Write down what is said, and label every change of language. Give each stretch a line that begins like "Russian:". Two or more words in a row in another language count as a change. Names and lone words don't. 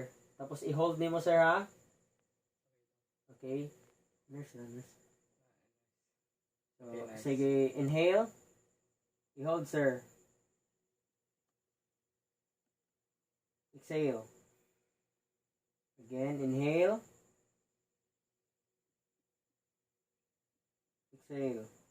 Cebuano: Tapos, i-hold nimo, sir, ha? Okay. Nurse. So, Okay, nice. sige, inhale. I-hold, sir. Exhale. Again, inhale. Exhale.